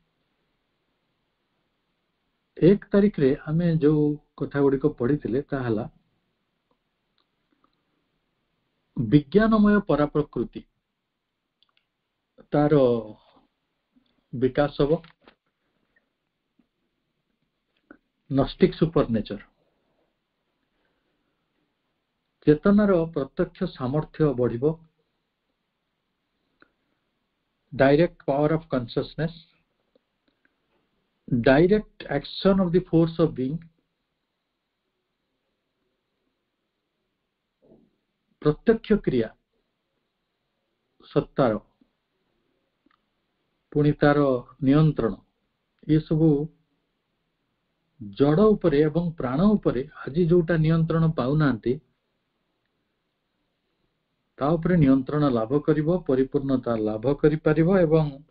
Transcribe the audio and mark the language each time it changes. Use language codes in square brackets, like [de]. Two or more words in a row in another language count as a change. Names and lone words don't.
[or] 1 ତାରିଖରେ ଆମେ ଯୋଉ କଥା ଗୁଡ଼ିକ ପଢିଥିଲେ ତାହା ହେଲା ବିଜ୍ଞାନମୟ ପରାପ୍ରକୃତି, ତାର ବିକାଶ ହବ, [en] gnostic super nature, [or] ଚେତନାର ପ୍ରତ୍ୟକ୍ଷ ସାମର୍ଥ୍ୟ ବଢିବ, [en] direct power of consciousness, direct action of the force of being, [or] ପ୍ରତ୍ୟକ୍ଷ କ୍ରିୟା ସତ୍ତାର, ପୁଣି ତାର ନିୟନ୍ତ୍ରଣ, ଏସବୁ ଜଡ଼ ଉପରେ ଏବଂ ପ୍ରାଣ ଉପରେ ଆଜି ଯୋଉଟା ନିୟନ୍ତ୍ରଣ ପାଉନାହାନ୍ତି ତା ଉପରେ ନିୟନ୍ତ୍ରଣ ଲାଭ କରିବ, ପରିପୂର୍ଣ୍ଣତା ଲାଭ କରିପାରିବ ଏବଂ